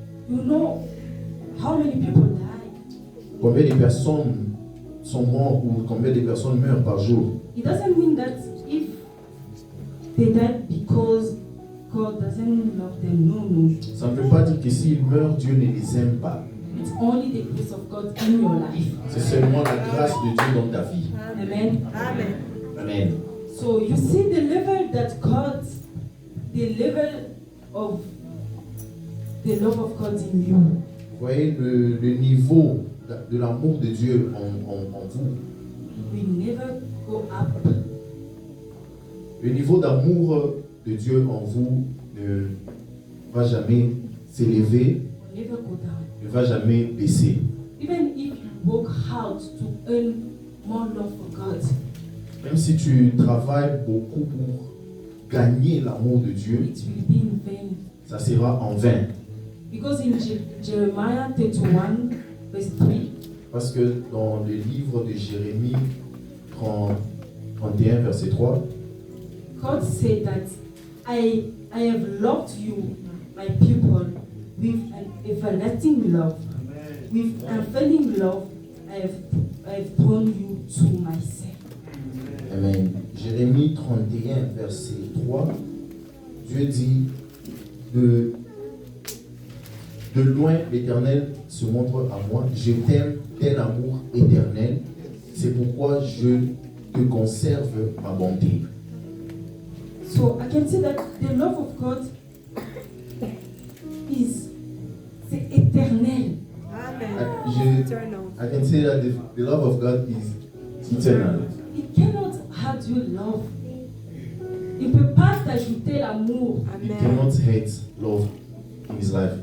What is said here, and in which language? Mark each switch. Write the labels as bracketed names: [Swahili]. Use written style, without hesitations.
[English] You know how many people die. [French] Combien de personnes sont mortes ou combien de personnes meurent par jour? [English] It doesn't mean that if they died because God doesn't love them. No. [French] Ça ne veut pas dire que s'ils meurent, Dieu ne les aime pas. [English] It's only the grace of God in your life. [French] C'est seulement la grâce de Dieu dans ta vie. [English] Amen. Amen. So you see the level that God, the level of the love of God in you. [French] Vous voyez le niveau de l'amour de Dieu en vous. [English] We never go up. [French] Le niveau d'amour de Dieu en vous ne va jamais s'élever, [English] Never go down. [French] ne va jamais baisser. [English] Even if you work hard to earn more love for God, [French] Même si tu travailles beaucoup pour gagner l'amour de Dieu, [English] it will be in vain. [French] ça sera en vain. [English] Because in Jeremiah 31, verse 3, [French] Parce que dans le livre de Jérémie 31, verset 3, [English] God said that I have loved you, my people, with an everlasting love. With unfailing love, I have drawn you to myself. Amen. [French] Jérémie 31, verset 3, Dieu dit de loin l'Éternel se montre à moi, je t'aime tel amour éternel, c'est pourquoi je te conserve ma bonté. [English] So I can say that the love of God [French] c'est éternel. [English] I can say that the love of God is eternal. It cannot add you love. [French] Il ne peut pas t'ajouter l'amour. [English] He cannot hate love in his life.